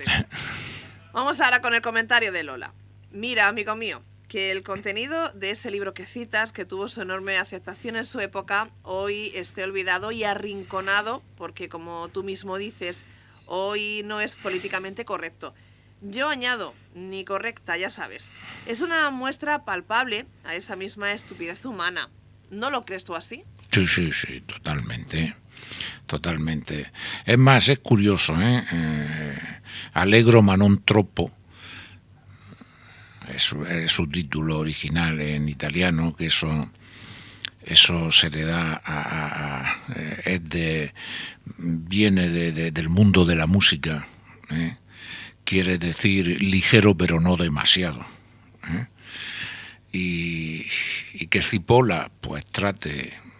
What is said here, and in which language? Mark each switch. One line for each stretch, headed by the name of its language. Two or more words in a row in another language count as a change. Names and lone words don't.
Spanish: Vamos ahora con el comentario de Lola. Mira, amigo mío, que el contenido de ese libro que citas, que tuvo su enorme aceptación en su época, hoy esté olvidado y arrinconado, porque como tú mismo dices, hoy no es políticamente correcto. Yo añado, ni correcta, ya sabes. Es una muestra palpable a esa misma estupidez humana. ¿No lo crees tú así? Sí, totalmente. Totalmente. Es más, es curioso, Allegro ma non troppo es su título original en italiano, que eso se le da viene del mundo de la música, quiere decir ligero pero no demasiado, y que Cipolla pues trate